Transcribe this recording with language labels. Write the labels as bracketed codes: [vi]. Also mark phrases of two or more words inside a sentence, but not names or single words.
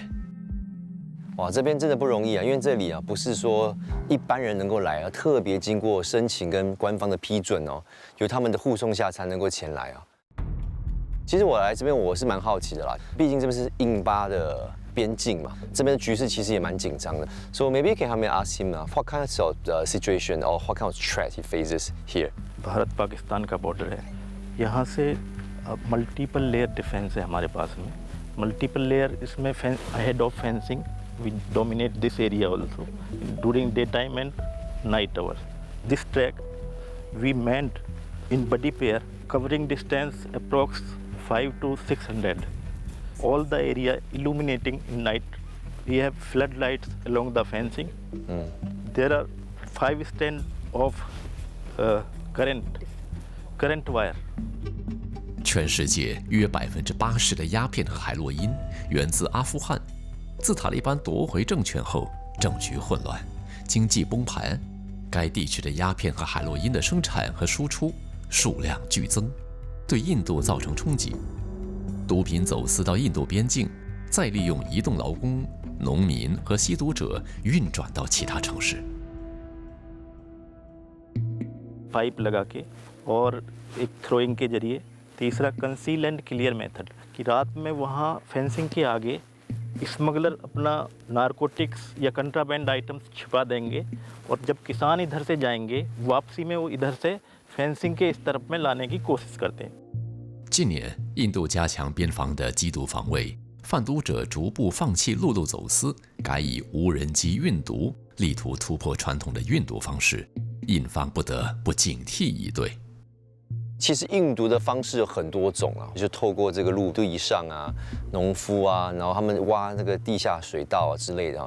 [zh] 哇，这边真的不容易啊，因为这里啊不是说一般人能够来啊，特别经过申请跟官方的批准哦，有他们的护送下才能够前来啊。其实我来这边我是蛮好奇的啦，毕竟这边是印巴的边境嘛，这边的局势其实也蛮紧张的。 [en] So maybe you can help me ask him what kind of situation or what kind of threat he faces here. [hi] भारत पाकिस्तान का बॉर्डर है, यहाँ से [en] multiple layer defence [hi] है हमारे पास में. [en] multiple layer इसमें ahead of fencing. We dominate this area also during daytime and night hours. This track we manned in buddy pair, covering distance approx 500 to 600. All the area illuminating in night. We have floodlights along the fencing. There are 5 strands of current wire. [zh] 全世界约80%的鸦片和海洛因源自阿富汗。自塔利班夺回政权后，政局混乱，经济崩盘，该地区的鸦片和海洛因的生产和输出数量剧增，对印度造成冲击。毒品走私到印度边境，再利用移动劳工、农民和吸毒者运转到其他城市。 [hi] पाइप लगा के और एक थ्रोइंग के जरिए, तीसरा [en] conceal and clear method [hi] कि रात में वहाँ फेंसिंग के आगे स्मगलर अपना नारकोटिक्स या [en] contraband items [hi] छिपा देंगे और जब किसान इधर से जाएंगे वापसी में वो इधर से फेंसिंग के इस तरफ में लाने की कोशिश करते हैं。 [zh] 近年，印度加强边防的缉毒防卫，贩毒者逐步放弃陆路走私，改以无人机运毒，力图突破传统的运毒方式，印方不得不警惕以对。其实印毒的方式有很多种啊，就透过这个陆地上啊、农夫啊，然后他们挖那个地下水道啊之类的啊。